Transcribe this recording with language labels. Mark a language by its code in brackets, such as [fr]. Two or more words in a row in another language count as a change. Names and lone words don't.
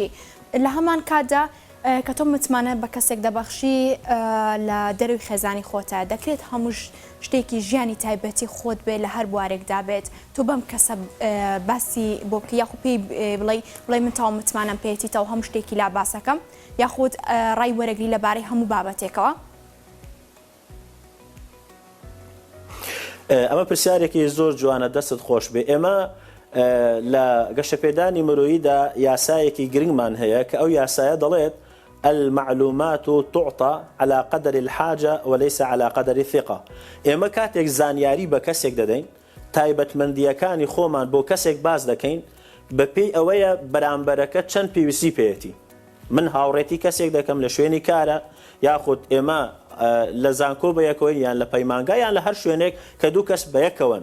[ckb] لە هەمان کاتدا کە تۆ متمانە بە کەسێک دەبەخشی لە دەروی خێزانی خۆتە دەکرێت هەموو شتێکی ژیانی تایبەتی خۆت بێ لە هەر بوارێکدا بێت تۆ بەم کەسە باسی بۆ بکە یاخود پێی بڵێ من تاو متمانەم پێێتی تا هەموو شتێکی لا باسەکەم یاخود ڕای وەرەگری لەبارەی هەموو بابەتێکەوە. ئەمە پرسیارێکی زۆر جوانە، دەستت خۆش بێ. ئێمە لە گەشەپێدانی مرۆییدا یاسایەکی گرنگمان هەیە کە ئەو یاسایە دەڵێت [ar] المعلومات تعطى على قدر الحاجة وليس على قدر الثقة. [ckb] ئێمە کاتێک زانیاری بە کەسێک دەدەین، تایبەتمەندیەکانی خۆمان بۆ کەسێک باز دەکەین بەپێی ئەوەیە بەرامبەرەکە چەند پێویستی پێێتی. من هاوڕێتی کەسێک دەکەم لە شوێنی کارە یاخود ئێمە لە زانکۆ بە یەکەوە یان لە پەیمانگا یان لە هەر شوێنێک کە دوو کەس بە یەکەوەن.